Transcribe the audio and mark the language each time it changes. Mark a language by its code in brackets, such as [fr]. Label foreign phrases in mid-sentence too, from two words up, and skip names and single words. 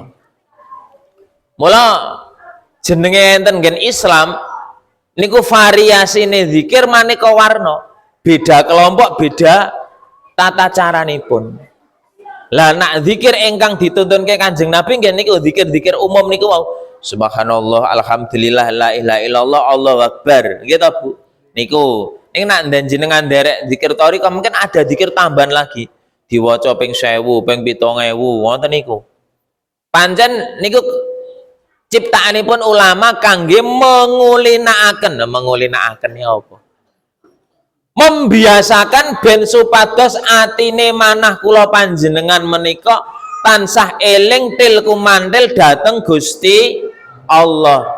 [jv] Mula jenenge enten nggen Islam niku variasine zikir maneka warna. Beda kelompok, beda tata caranipun. Lah nak zikir ingkang dituntunke Kanjeng Nabi nggih niku zikir-zikir umum niku wau. [ar] سبحان الله، الحمد لله، لا إله إلا الله، الله أكبر. [id] Gitu Bu. [jv] Niku ning nak jenengan nderek zikir thariqah [id] mungkin ada zikir tambahan lagi. [jv] Diwaca ping 1000, ping 7000, ngoten niku. Pancen niku Ciptaanipun ulama kangge mengulinakaken. Mengulinakaken ya apa? Membiasakan ben supados atine manah kula panjenengan menika tansah eling til kumandel dateng Gusti Allah.